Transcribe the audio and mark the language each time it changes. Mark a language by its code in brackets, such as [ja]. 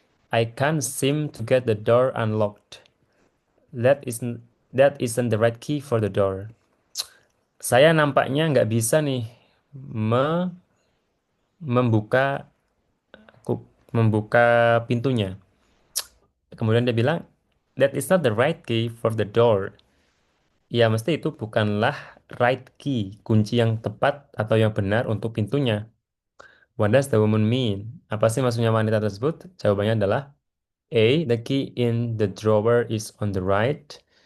[en] I can't seem to get the door unlocked. That isn't the right key for the door. [id] Saya nampaknya nggak bisa nih me- membuka membuka pintunya. Kemudian dia bilang, [en] that is not the right key for the door. [id] Ya, mesti itu bukanlah right key, kunci yang tepat atau yang benar untuk pintunya. [en] What does the woman mean? [id] Apa sih maksudnya wanita tersebut? Jawabannya adalah A. [en] The key in the drawer is on the right.